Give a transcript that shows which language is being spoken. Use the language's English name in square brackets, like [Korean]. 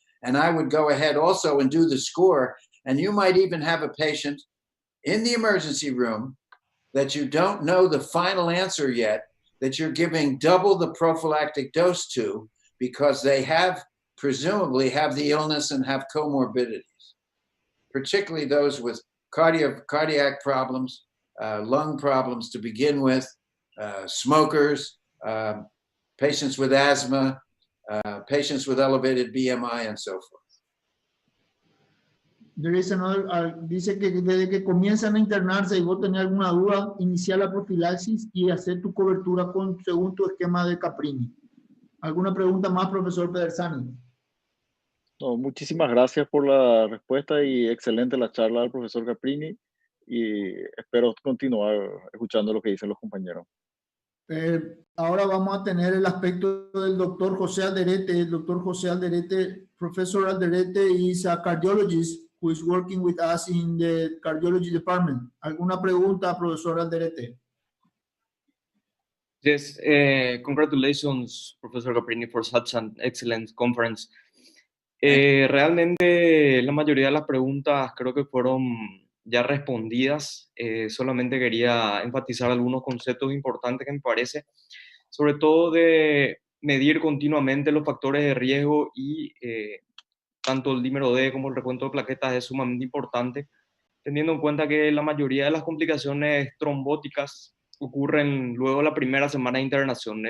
[English] And I would go ahead also and do the score, and you might even have a patient in the emergency room that you don't know the final answer yet, that you're giving double the prophylactic dose to because they presumably have the illness and have comorbidities, particularly those with cardiac problems, lung problems to begin with, smokers, patients with asthma, patients with elevated BMI, and so forth. There is another, [Spanish] dice que desde que comienzan a internarse y vos tenés alguna duda, iniciar la profilaxis y hacer tu cobertura según tu esquema de Caprini. ¿Alguna pregunta más, profesor Pedersani? No, muchísimas gracias por la respuesta y excelente la charla del profesor Caprini, y espero continuar escuchando lo que dicen los compañeros. Ahora vamos a tener el aspecto del doctor José Alderete. [English] El doctor José Alderete, Professor Alderete is a cardiologist who is working with us in the cardiology department. [Spanish] ¿Alguna pregunta, profesor Alderete? [English] Yes, congratulations, Professor Caprini, for such an excellent conference. [Spanish] Realmente la mayoría de las preguntas creo que fueron ya respondidas. Solamente quería enfatizar algunos conceptos importantes que me parece, sobre todo de medir continuamente los factores de riesgo y tanto el dímero D como el recuento de plaquetas es sumamente importante, teniendo en cuenta que la mayoría de las complicaciones trombóticas ocurren luego de la primera semana de internación.